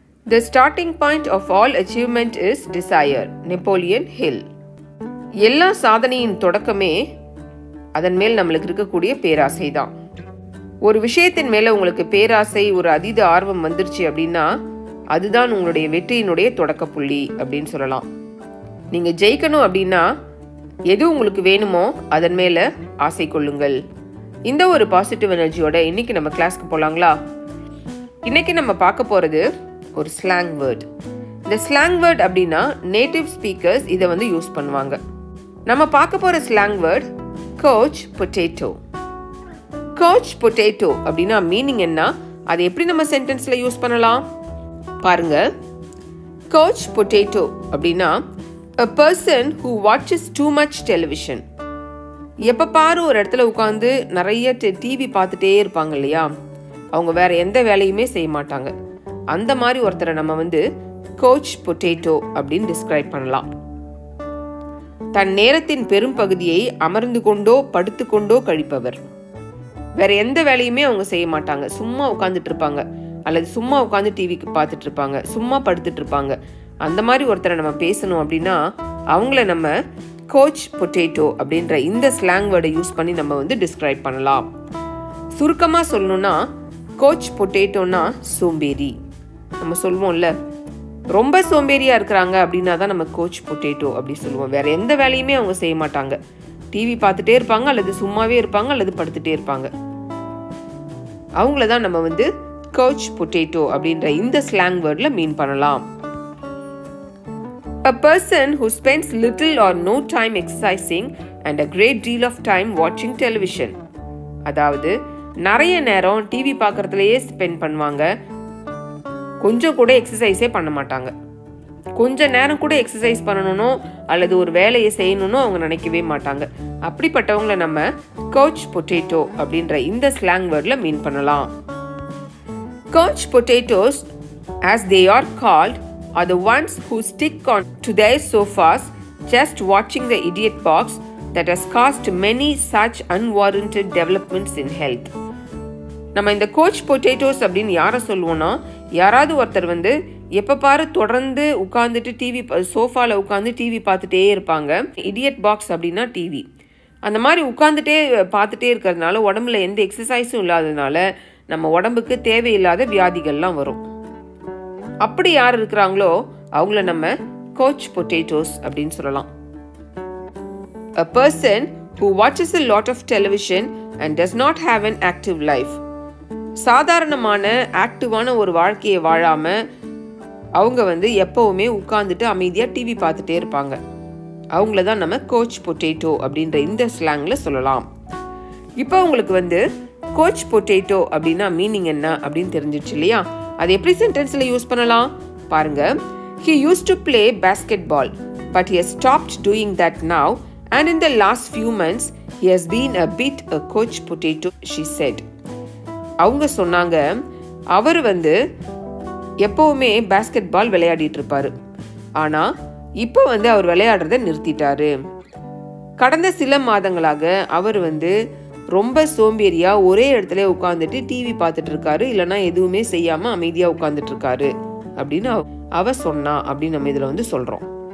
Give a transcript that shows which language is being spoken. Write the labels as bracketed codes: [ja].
[en] The starting point of all achievement is desire. Napoleon Hill. [ta] எல்லா சாதனையின் தொடக்கமே அதன் மேல் நம்மளுக்கு இருக்கக்கூடிய பேராசை தான். ஒரு விஷயத்தின் மேல உங்களுக்கு பேராசை, ஒரு அதீத ஆர்வம் வந்துருச்சு அப்படின்னா அதுதான் உங்களுடைய வெற்றியினுடைய தொடக்க புள்ளி அப்படின்னு சொல்லலாம். நீங்க ஜெயிக்கணும் அப்படின்னா எது உங்களுக்கு வேணுமோ அதன் மேல ஆசை கொள்ளுங்கள். இந்த ஒரு பாசிட்டிவ் எனர்ஜியோட இன்னைக்கு நம்ம கிளாஸ்க்கு போலாங்களா? இன்னைக்கு நம்ம பார்க்க போறது ஒரு ஸ்லாங் வேர்ட். இந்த ஸ்லாங் வேர்ட் அப்படின்னா நேட்டிவ் ஸ்பீக்கர்ஸ் இதை வந்து யூஸ் பண்ணுவாங்க. நம்ம பார்க்க போற slang word coach potato. Coach potato அப்படின்னா மீனிங் என்ன, அதை எப்படி நம்ம சென்டென்ஸ்ல யூஸ் பண்ணலாம் பாருங்க. கோச் பொட்டேட்டோ அப்படின்னா [en] a person who watches too much television. [ta] எப்ப பாரு ஒரு இடத்துல உட்காந்து நிறைய டிவி பார்த்துட்டே இருப்பாங்க இல்லையா, அவங்க வேற எந்த வேலையுமே செய்ய மாட்டாங்க. அந்த மாதிரி ஒருத்தரை நம்ம வந்து கோச் பொட்டேட்டோ அப்படின்னு டிஸ்கிரைப் பண்ணலாம். தன் நேரத்தின் பெரும் பகுதியை அமர்ந்து கொண்டோ படுத்து கொண்டோ கழிப்பவர். வேற எந்த வேலையுமே அவங்க செய்ய மாட்டாங்க, சும்மா உட்காந்துட்டு இருப்பாங்க, அல்லது சும்மா உட்காந்து டிவிக்கு பார்த்துட்டு இருப்பாங்க, சும்மா படுத்துட்டு இருப்பாங்க. அந்த மாதிரி ஒருத்தரை நம்ம பேசணும் அப்படின்னா அவங்கள நம்ம கோச் பொட்டேட்டோ அப்படின்ற இந்த ஸ்லாங் வேர்டை யூஸ் பண்ணி நம்ம வந்து டிஸ்கிரைப் பண்ணலாம். சுருக்கமாக சொல்லணும்னா கோச் பொட்டேட்டோன்னா சோம்பேறி. நம்ம சொல்லுவோம்ல, ரொம்ப சோம்பேறியா இருக்கிறாங்க அப்படின்னா தான் நம்ம கோச் பொட்டேட்டோ அப்படி சொல்லுவோம். வேற எந்த வேலையுமே அவங்க செய்ய மாட்டாங்க, டிவி பார்த்துட்டே இருப்பாங்க, அல்லது சும்மாவே இருப்பாங்க, அல்லது படுத்துட்டே இருப்பாங்க. அவங்கள தான் நம்ம வந்து கோச் பொட்டேட்டோ அப்படின்ற இந்த ஸ்லாங் வேர்ட்ல மீன் பண்ணலாம். [en] A person who spends little or no time exercising and a great deal of time watching television. [ta] அதாவது நிறைய நேரம் டிவி பார்க்கறதுலயே ஸ்பெண்ட் பண்ணுவாங்க, கொஞ்சம் கூட எக்ஸசைஸே பண்ண மாட்டாங்க. கொஞ்ச நேரம் கூட எக்ஸசைஸ் பண்ணணும் அல்லது ஒரு வேலையை செய்யணும்னு அவங்க நினைக்கவே மாட்டாங்க. அப்படிப்பட்டவங்கள நம்ம கோச் பொட்டேட்டோ அப்படின்ற இந்த ஸ்லாங் வேர்ட்ல மீன் பண்ணலாம். [en] Couch potatoes as they are called are the ones who stick on to their sofas just watching the idiot box that has caused many such unwarranted developments in health. [ta] நம்ம இந்த coach potatoes அப்படின்னு யாரை சொல்லுவோம்னா, யாராவது ஒருத்தர் வந்து எப்போ பாரு தொடர்ந்து உட்காந்துட்டு டிவி சோஃபாவில் உட்காந்து டிவி பார்த்துட்டே இருப்பாங்க. இடியட் பாக்ஸ் அப்படின்னா டிவி. அந்த மாதிரி உட்காந்துட்டே பார்த்துட்டே இருக்கிறதுனால உடம்புல எந்த எக்ஸசைஸும் இல்லாததுனால நம்ம உடம்புக்கு தேவையில்லாத வியாதிகள்லாம் வரும். அப்படி யார் இருக்கிறாங்களோ அவங்கள நம்ம கோச் பொட்டேட்டோஸ் அப்படின்னு சொல்லலாம். [en] A person who watches a lot of television and does not have an active life. [ta] சாதாரணமான ஆக்டிவான ஒரு வாழ்க்கையை வாழாம அவங்க வந்து எப்பவுமே உட்கார்ந்துட்டு அமைதியா டிவி பார்த்துட்டே இருப்பாங்க. அவங்கள தான் நம்ம கோச் பொட்டேட்டோ அப்படின்ற இந்த ஸ்லாங்ல சொல்லலாம். இப்போ உங்களுக்கு வந்து கோச் பொட்டேட்டோ அப்படின்னா மீனிங் என்ன அப்படின்னு தெரிஞ்சிச்சு இல்லையா? அது எப்படி சென்டென்ஸ்ல யூஸ் பண்ணலாம் பாருங்க. [en] He used to play basketball, but he has stopped doing that now, and in the last few months he has been a bit a coach potato, she said. [ta] அவங்க சொன்னாங்க, அவர் வந்து எப்பவுமே பாஸ்கெட் பால் விளையாடிட்டு இருப்பாரு, ஆனா இப்போ வந்து அவர் விளையாடுறத நிறுத்திட்டாரு. கடந்த சில மாதங்களாக அவர் வந்து ரொம்ப சோம்பேறியா ஒரே இடத்துல உட்காந்துட்டு டிவி பார்த்துட்டு இருக்காரு, இல்லைன்னா எதுவுமே செய்யாம அமைதியா உட்காந்துட்டு இருக்காரு அப்படின்னு அவ சொன்னா அப்படின்னு நம்ம இதுல வந்து சொல்றோம்.